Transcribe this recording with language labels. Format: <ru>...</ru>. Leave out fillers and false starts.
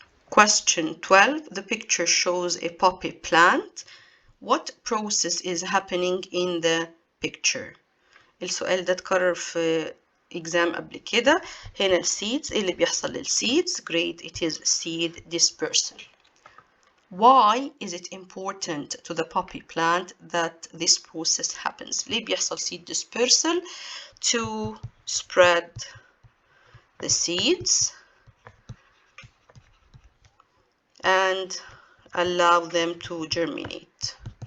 <en>Question 12. The picture shows a poppy plant. What process is happening in the picture?</en> <ar>السؤال ده اتكرر في exam قبل كده. هنا seeds، اللي بيحصل للseeds.</ar> <en>Great, it is seed dispersal. Why is it important to the poppy plant that this process happens?</en> <ar>ليه بيحصل</ar> <en>seed dispersal? To spread the seeds and allow them to germinate.</en>